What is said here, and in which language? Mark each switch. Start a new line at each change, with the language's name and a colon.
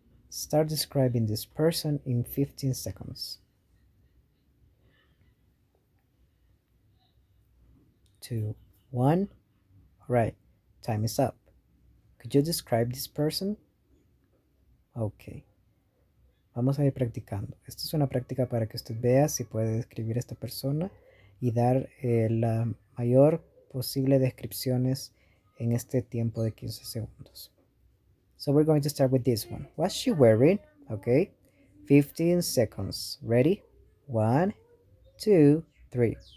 English: Start describing this person in 15 seconds. 2, 1. All right, time is up. Could you describe this person?
Spanish: Ok. Vamos a ir practicando. Esto es una práctica para que usted vea si puede describir a esta persona y dar la mayor posible descripciones en este tiempo de 15 segundos.
English: So we're going to start with this one. What's she wearing? Okay. 15 seconds. Ready? 1, 2, 3.